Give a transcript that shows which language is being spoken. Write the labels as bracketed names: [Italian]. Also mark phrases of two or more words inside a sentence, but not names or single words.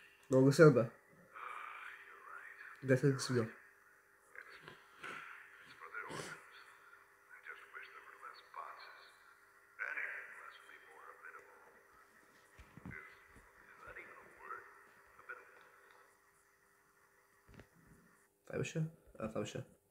[Bulgarian] Много се бе. [English] You're right. [Bulgarian] Десет свидо. [English] It's for the orphans. I just wish there were less boxes. Anything less would be more habitable. Is that even a word? Habitable. [Bulgarian] Това беше? Това беше.